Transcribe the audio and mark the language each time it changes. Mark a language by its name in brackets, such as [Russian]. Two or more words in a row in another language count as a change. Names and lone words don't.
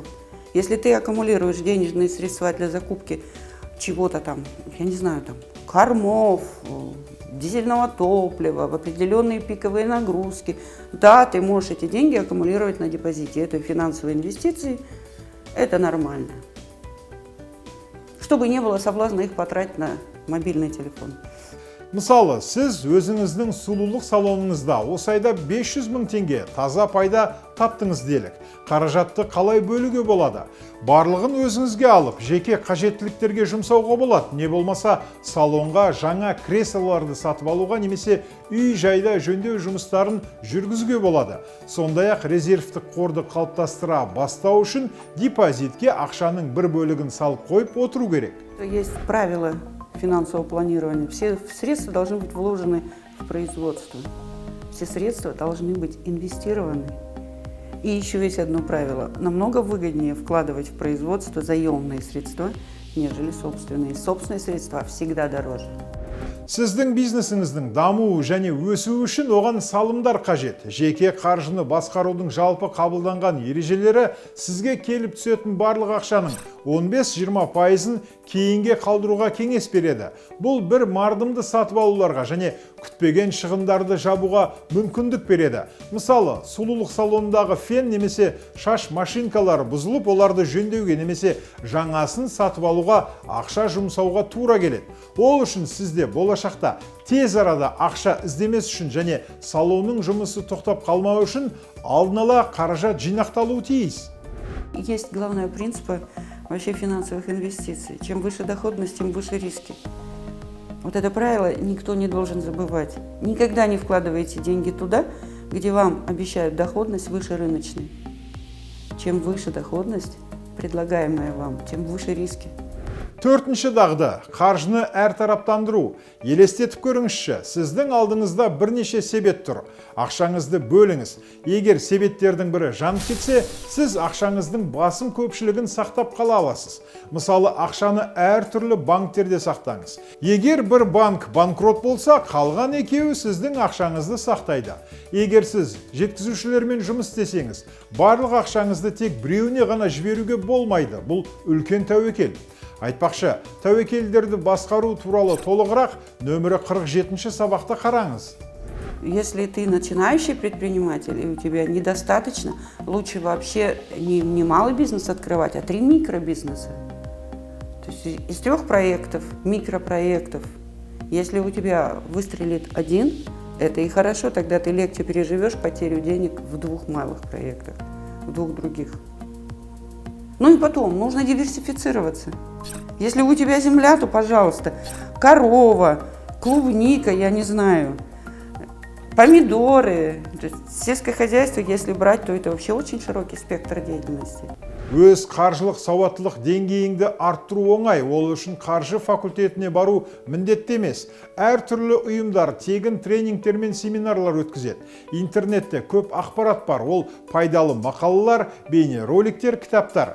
[Russian] Если ты аккумулируешь денежные средства для закупки чего-то там, я не знаю, там, кормов, дизельного топлива, в определенные пиковые нагрузки, да, ты можешь эти деньги аккумулировать на депозите. Это финансовые инвестиции, это нормально. Чтобы не было соблазна их потратить на мобильный телефон. [Kazakh] Мысалы, сіз өзіңіздің сұлулық салоныңызда осы айда 500 000 теңге таза пайда таптыңыз делік. Қаражатты қалай бөлуге болады? Барлығын өзіңізге алып, жеке қажеттіліктерге жұмсауға болады. Не болмаса, салонға жаңа креслоларды сатып алуға немесе үй жайда жөндеу жұмыстарын жүргізуге болады. Сондай-ақ резервтік қорды қалыптастыра бастау үшін депозитке ақшаның бір бөлігін салып қойып отыру керек. [Russian] Есть правила финансового планирования. Все средства должны быть вложены в производство. Все средства должны быть инвестированы. И еще есть одно правило. Намного выгоднее вкладывать в производство заемные средства, нежели собственные. Собственные средства всегда дороже. [Kazakh] Сіздің бизнесіңіздің дамуы және өсуі үшін оған салымдар қажет. Жеке қаржыны басқарудың жалпы қабылданған ережелері сізге келіп түсетін барлық ақшаның 15-20%-ын кейінге қалдыруға кеңес береді. Бұл бір мардымды сатып алуларға және күтпеген шығындарды жабуға мүмкіндік береді. Мысалы, сұлулық салонындағы фен немесе шаш машинкалары бұзылып, оларды жөндеуге немесе жаңасын сатып алуға ақша жұмсауға тура келеді. Ол үшін сізде болашақта тез арада ақша іздемес үшін және салонның жұмысы тоқтап қалмау үшін алдын ала қаражат жинақталуы тиіс. [Russian] Есть главный принцип вообще финансовых инвестиций. Чем выше доходность, тем выше риски. Вот это правило никто не должен забывать. Никогда не вкладывайте деньги туда, где вам обещают доходность выше рыночной. Чем выше доходность, предлагаемая вам, тем выше риски. [Kazakh] Төртінші дағды, қаржыны әртараптандыру. Елестетіп көріңізші, сіздің алдыңызда бірнеше себет тұр. Ақшаңызды бөліңіз. Егер себеттердің бірі жанып кетсе, сіз ақшаңыздың басым көпшілігін сақтап қала аласыз. Мысалы, ақшаны әртүрлі банктерде сақтаңыз. Егер бір банк банкрот болса, қалған екеуі сіздің ақшаңызды сақтайды. Егер сіз жеткізушілермен жұмыс істесеңіз, барлық ақшаңызды тек біреуіне ғана жіберуге болмайды. Бұл үлкен тәуекел. Айтпақшы, тәуекелдерді басқару туралы толығырақ нөмірі 47 сабақта қараңыз. [Russian] Если ты начинающий предприниматель и у тебя недостаточно, лучше вообще не малый бизнес открывать, а 3 микробизнеса. То есть из 3 проектов, микропроектов, если у тебя выстрелит один, это и хорошо, тогда ты легче переживешь потерю денег в 2 малых проектах, в 2 других. Ну и потом, нужно диверсифицироваться. Если у тебя земля, то, пожалуйста, корова, клубника, я не знаю, помидоры. То есть сельское хозяйство, если брать, то это вообще очень широкий спектр деятельности. [Kazakh] Өз қаржылық сауаттылық деңгейіңді арттыру оңай, ол үшін қаржы факультетіне бару міндетті емес. Әр түрлі ұйымдар тегін тренингтер мен семинарлар өткізеді. Интернетте көп ақпарат бар, ол пайдалы мақалалар, бейнероликтер, кітаптар.